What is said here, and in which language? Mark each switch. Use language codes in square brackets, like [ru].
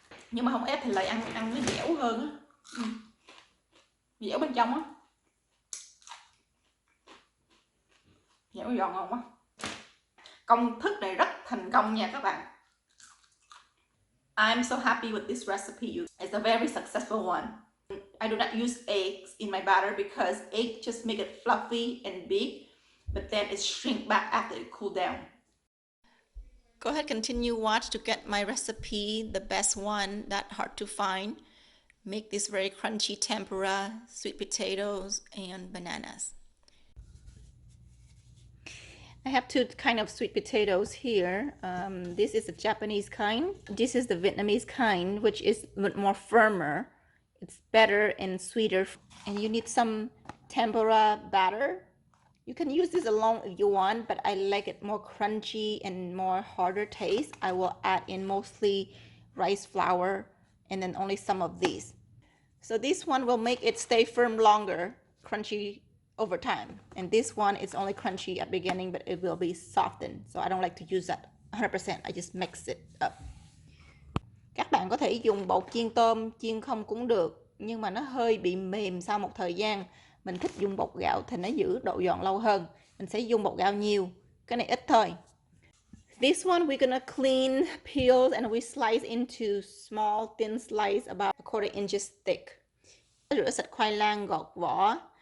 [vi] Nhưng mà không ép thì lại ăn nó dẻo hơn á. Dẻo bên trong á. Dẻo giòn ngon quá. Công thức này rất thành công nha các bạn. [en] I'm so happy with this recipe. It's a very successful one. I do not use eggs in my batter because eggs just make it fluffy and big, but then it shrinks back after it cools down. Go ahead, continue watch to get my recipe, the best one, that hard to find. Make this very crunchy tempura, sweet potatoes, and bananas. I have two kind of sweet potatoes here. This is the Japanese kind. This is the Vietnamese kind, which is a bit more firmer. It's better and sweeter. And you need some tempura batter. You can use this alone if you want, but I like it more crunchy and more harder taste. I will add in mostly rice flour and then only some of these. So this one will make it stay firm longer, crunchy over time. And this one is only crunchy at beginning, but it will be softened. So I don't like to use that 100%. I just mix it up. [vi] Các bạn có thể dùng bột chiên tôm, chiên không cũng được. Nhưng mà nó hơi bị mềm sau một thời gian. Mình thích dùng bột gạo thì nó giữ độ giòn lâu hơn. Mình sẽ dùng bột gạo nhiều. Cái này ít thôi. [en] This one we're gonna clean, peel, and we slice into small, thin slice about 1/4 inches thick. [vi] Rửa sạch khoai lang, gọt vỏ.